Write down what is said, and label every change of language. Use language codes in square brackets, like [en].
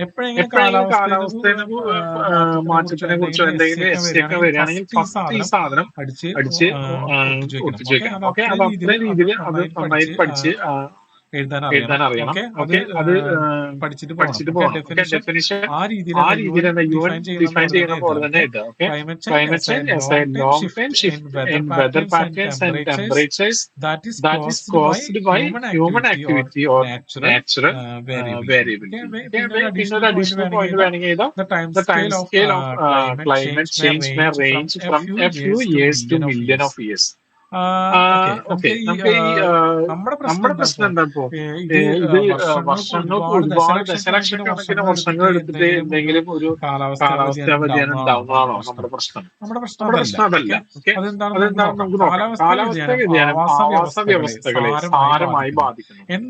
[ml] എപ്പോഴെങ്കിലും കാലാവസ്ഥയെ മാറ്റത്തിനെ കുറിച്ചോ എന്തെങ്കിലും എസ്റ്റിയൊക്കെ വരികയാണെങ്കിൽ ഫസ്റ്റ് ഈ സാധനം അടിച്ച് ഒപ്പിച്ചു വെക്കണം. ഓക്കെ, അത് അത്രയും രീതിയിൽ അത് നന്നായി പഠിച്ച് എഴുതാൻ എഴുതാൻ അറിയണം. അറിയണം. ഓക്കെ, അത് പഠിച്ചിട്ട് പോകണം. ഡെഫിനിഷൻ ആ ആ രീതിയിൽ രീതിയിൽ തന്നെ യുഎൻ ഡിഫൈൻ ചെയ്യുന്ന പോലെ തന്നെ എഴുതുക. Okay, [en] climate change as a long time shift in weather patterns and temperatures that is caused by human activity or natural variability. [ml] പിന്നെ ഒരു അഡീഷണൽ പോയിന്റ് വേണമെങ്കിൽ എഴുതാം. [en] The time scale of climate change may range from a few years to million of years. [ml] Okay, നമുക്ക് ഈ നമ്മുടെ പ്രശ്നം എന്താ ഇപ്പോ, ഇത് വർഷങ്ങൾക്ക് ഒരുപാട് ദശലക്ഷക്കണക്കിന് വർഷങ്ങൾ എടുത്തിട്ട് എന്തെങ്കിലും ഒരു കാലാവസ്ഥാ വ്യതിയാനം ഉണ്ടാവുന്നതാണോ നമ്മുടെ പ്രശ്നം? നമ്മുടെ പ്രശ്നം അതല്ല. ഓക്കെ, അതെന്താണെന്ന് നമുക്ക് നോക്കാം. കാലാവസ്ഥാ വ്യതിയാനം ആവാസ വ്യവസ്ഥകളെ സാരമായി ബാധിക്കുന്നു.